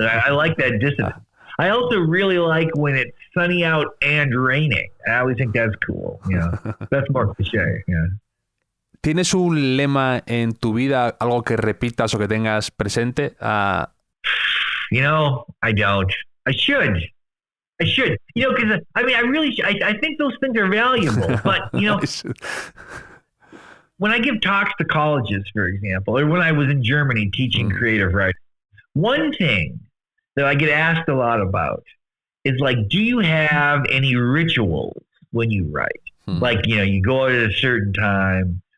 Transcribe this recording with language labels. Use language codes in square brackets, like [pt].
[en] And I like that dissonance. I also really like when it's sunny out and raining. I always think that's cool. That's more cliché. Yeah. [es] ¿Tienes un lema en tu vida, algo que repitas o que tengas presente? [en] I don't. I should. Because I think those things are valuable. But when I give talks to colleges, for example, or when I was in Germany teaching creative writing, one thing that I get asked a lot about is, like, do you have any rituals when you write? Like, you go at a certain time,